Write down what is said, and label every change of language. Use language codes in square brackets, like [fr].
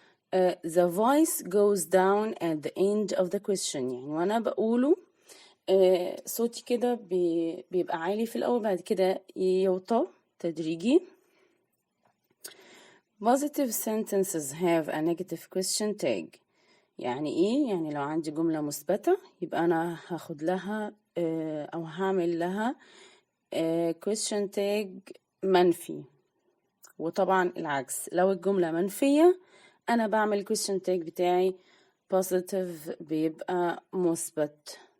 [en] The voice goes down at the end of the question، [ar] يعني وانا بقوله صوتي كده بيبقى عالي في الاول، بعد كده يوطى تدريجي. [en] Positive sentences have a negative question tag. [ar] يعني ايه؟ يعني لو عندي جملة مثبتة يبقى انا هاخد لها او هعمل لها question tag منفي، وطبعا العكس لو الجملة منفية انا بعمل question tag بتاعي positive بيبقى مثبت.